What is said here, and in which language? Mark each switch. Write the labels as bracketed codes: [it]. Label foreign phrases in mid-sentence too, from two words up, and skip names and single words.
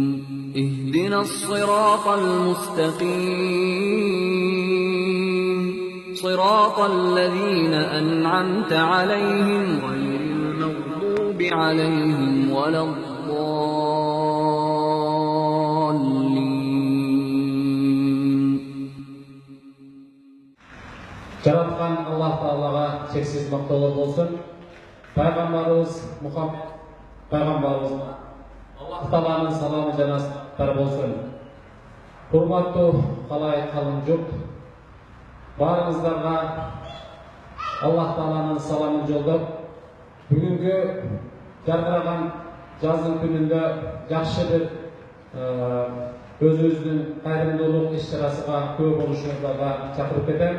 [ar] اهدنا الصراط المستقيم. صراط الذين أنعمت عليهم غير المغضوب عليهم ولا الضالين. [kk] Жаратқан Аллах Таалаға шексіз мақтаулар болсын. Пайғамбарымыз Мұхаммед пайғамбарымызға Аллах Тааланың саламы жанастар болсын. Құрметті қалай қалың жұрт, барыңыздарға Аллах Тааланың саламын жолдап, бүгінгі жарқыраған жаздың күнінде жақсы бір өзіміздің қайырымдылық іс-шарасыға көп болушыларға шақырып кетемін.